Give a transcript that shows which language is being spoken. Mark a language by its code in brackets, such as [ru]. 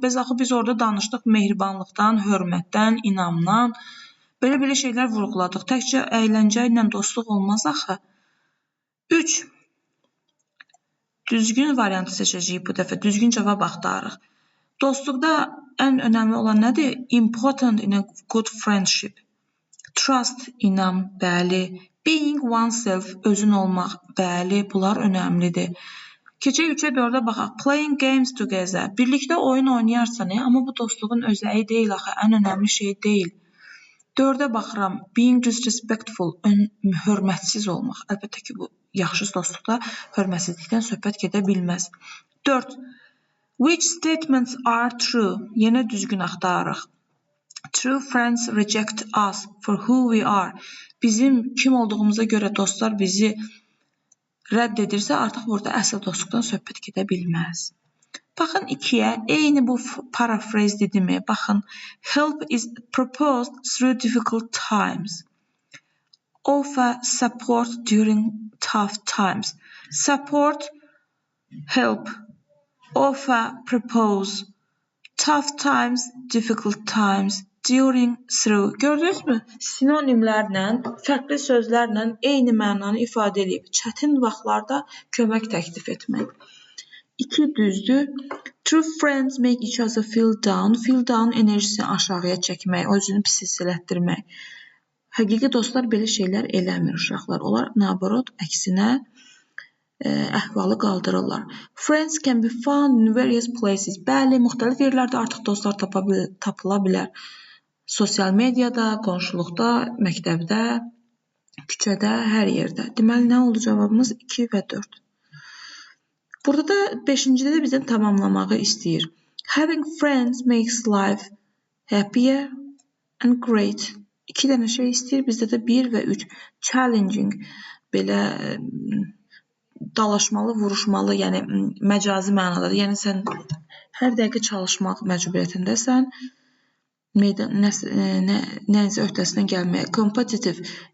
[az] Biz orada danışdıq mehribanlıqdan, hörmətdən, inamdan. Belə şeylər vurğuladıq. Təkcə əyləncə ilə dostluq olmaz axı. 3. Düzgün variantı seçəcəyik bu dəfə. Düzgün cavab axtarırıq. Dostluqda ən önəmli olan nədir? [en] Important in a good friendship. Trust, [az] inam, bəli. [en] Being oneself, [az] özün olmaq, bəli, bunlar önəmlidir. Keçək 3-ə 4-ə baxaq. [en] Playing games together. [az] Birlikdə oyun oynayarsan, amma bu dostluğun özəyi deyil axı, ən önəmli şey deyil. 4-ə baxıram. [en] Being disrespectful, [az] hörmətsiz olmaq. Əlbəttə ki, bu yaxşı dostluqda hörmətsizlikdən söhbət gedə bilməz. 4. [en] Which statements are true? [az] Yenə düzgün axtarırıq. [en] True friends reject us for who we are. [az] Bizim kim olduğumuza görə dostlar bizi rədd edirsə, artıq burada əsl dostluqdan söhbət gedə bilməz. Baxın 2-yə, eyni bu paraphrase dedimi? [en] Baxın, help is proposed through difficult times. Offer support during tough times. Support, help, offer, propose. Tough times, difficult times. During, through. Gördünüzmü? [az] Sinonimlərlə, fərqli sözlərlə eyni mənanı ifadə edib. Çətin vaxtlarda kömək təklif etmək. 2 düzdür. [en] True friends make each other feel down. [az] Feel down enerjisini aşağıya çəkmək, özünü pis hiss elətdirmək. Həqiqi dostlar belə şeylər eləmir uşaqlar. Onlar naborot, əksinə əhvalı qaldırırlar. [en] Friends can be found in various places. [az] Bəli, müxtəlif yerlərdə artıq dostlar tapıla bilər. Sosial mediada, qonşuluqda, məktəbdə, küçədə, hər yerdə. Deməli, nə oldu cavabımız? 2 və 4. Burada da 5-cidə də bizdən tamamlamağı istəyir. [en] Having friends makes life happier and great. [az] 2 dənə şey istəyir, bizdə də 1 və 3. Challenging, belə dalaşmalı, vuruşmalı, yəni məcazi mənadadır. Yəni sən hər dəqiqə çalışmaq məcburiyyətindəsən. Nəyinsə öhdəsindən gəlməyə. Competitive.